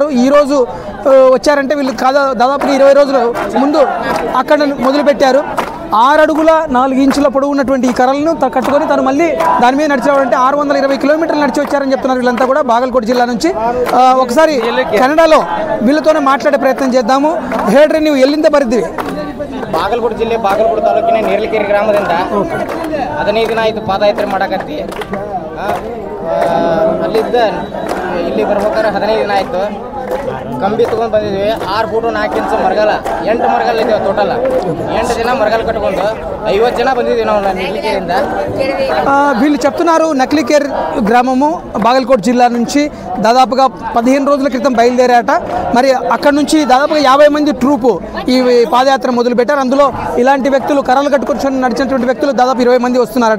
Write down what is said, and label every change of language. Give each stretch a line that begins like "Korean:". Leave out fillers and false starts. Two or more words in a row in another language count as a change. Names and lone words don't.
Telugu: ఈరోజు వచ్చారంటే వీళ్ళు దాదాపుగా 20 రోజుల ముందు అక్కడ మొదలుపెట్టారు. 6 అడుగుల 4 ఇంచుల పొడవు ఉన్నటువంటి ఈ కర్రలను కట్టుకొని తను మళ్ళీ దాని మీద నడిచేవాడంటే 620 కిలోమీటర్లు నడిచి వచ్చారని చెప్తున్నారు వీళ్ళంతా కూడా బాగల్కోట్ జిల్లా నుంచి. ఒకసారి కన్నడలో వీళ్ళతోనే మాట్లాడే ప్రయత్నం చేద్దాము.
Kannada: ಹೇಳ್ರಿ ನೀವು ಎಲ್ಲಿಂದ ಬರ್ತೀವಿ? ಬಾಗಲಕೋಟೆ ಜಿಲ್ಲೆ ಬಾಗಲಕೋಟೆ ತಾಲೂಕಿನ ನೇರ್ಲಕೆರೆ ಗ್ರಾಮದಿಂದ 15 ದಿನ ಆಯಿತು ಪಾದಯಾತ್ರೆ ಮಾಡಕತ್ತಿ. ಅಲ್ಲಿದ್ದ ಇಲ್ಲಿ ಬರ್ಬೇಕಾದ್ರೆ 15 ದಿನ ಆಯಿತು. ಕಂಬಿ ತೊಗೊಂಡು ಬಂದಿದ್ವಿ. 6 ಫೂಟು 4 ಇಂಚು ಮರಗಾಲ 8 ಮರಗಾಲ ಇದ್ದೇವೆ ಟೋಟಲ್. 8 ದಿನ ಮರಗಾಲ ಕಟ್ಕೊಂಡು 50 ಜನ ಬಂದಿದ್ವಿ ನಾವು ನಕ್ಲಿಕೇರಿಂದ.
Telugu: వీళ్ళు చెప్తున్నారు నక్లికేర్ గ్రామము బాగల్కోట్ జిల్లా నుంచి దాదాపుగా 15 రోజుల క్రితం బయలుదేరాట. మరి అక్కడ నుంచి దాదాపుగా 50 మంది ట్రూపు ఈ పాదయాత్ర మొదలుపెట్టారు. అందులో ఇలాంటి వ్యక్తులు కర్రలు కట్టుకొని నడిచినటువంటి వ్యక్తులు దాదాపు 20 మంది వస్తున్నారట.